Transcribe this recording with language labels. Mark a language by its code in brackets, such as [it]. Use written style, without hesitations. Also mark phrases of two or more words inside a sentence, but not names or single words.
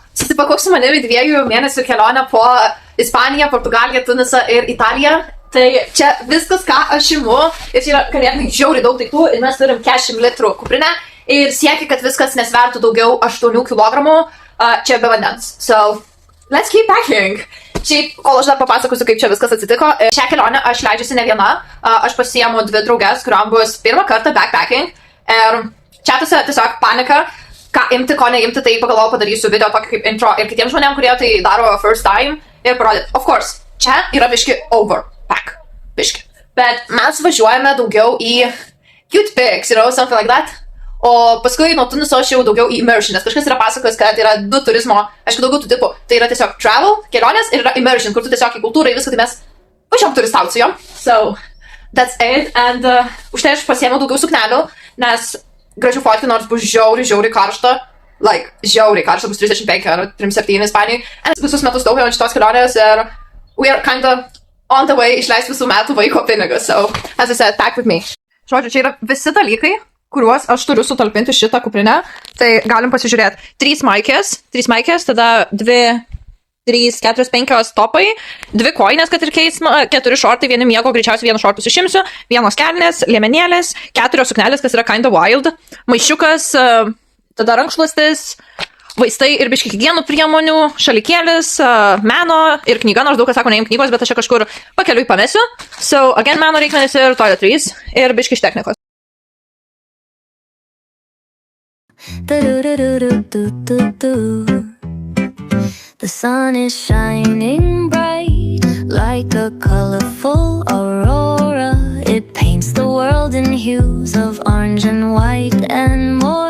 [lt] susipakau su manimi 2 mėnesių kelionę po Ispaniją, Portugaliją, Tunisą ir Italiją. Tai čia viskas, ką aš imu. Ir čia yra ganėtinai žiauriai daug daiktų. Ir mes turim 40 litrų kuprinę. Ir siekia, kad viskas nesvertų daugiau 8 kg. Čia be vandens. [en] So, let's keep packing. [lt] Šiaip, kol aš dar papasakosiu, kaip čia viskas atsitiko. Šią kelionę aš leidžiuosi ne viena. Aš pasiėmu 2 drauges, kuriuom bus pirmą kartą backpacking. Ir čatuose tiesiog panika. Ką imti, ko neimti, tai pagalvojau padarysiu video tokį kaip intro ir kitiems žmonėms, kurie tai daro [en] first time [lt] ir parodyt. [en] Of course, [lt] čia yra biški overpack. Biški. Bet mes važiuojame daugiau į [en] cute pics, something like that. [lt] O paskui nuo Tuniso aš jau daugiau į immersion, nes kažkas yra pasakojęs, kad yra 2 turizmo, aišku, daugiau tų tipų. Tai yra tiesiog travel, kelionės ir yra immersion, kur tu tiesiog į kultūrą, į viską, tai mes važiuom turistauti su jom. [en] So, that's it. [lt] And už tai aš pasiėmiau daugiau suknelių, nes gražių fotkų, nors bus žiauriai karšta. Like, žiauriai karšta, bus 35 ar 37 Ispanijai. Visus metus taupėm ant šitos kelionės ir [en] we are kinda on the way [lt] išleisti visų metų vaiko pinigus. [en] So, as I said, pack with me. [lt] Žodžiu, čia yra visi dalykai, kuriuos aš turiu sutalpinti šitą kuprinę. Tai galim pasižiūrėti. 3 maikės, tada 2, 3, 4, 5 topai, 2 koinės, kad ir keis, 4 šortai, 1 miego, greičiausiai 1 šortus išimsiu, 1 kelnės, liemenėlės, 4 suknelės, kas yra [en] kinda wild, [lt] maišiukas, tada rankšluostis, vaistai ir biški higienų priemonių, šalikėlis, meno ir knyga, nors daug kas sako neim knygos, bet aš čia kažkur pakeliui pamesiu. [en] So, again, [lt] meno reikmenis ir toiletries ir biški iš technikos. [en] The sun is shining bright like a colorful aurora. It paints the world in hues of orange and white and more.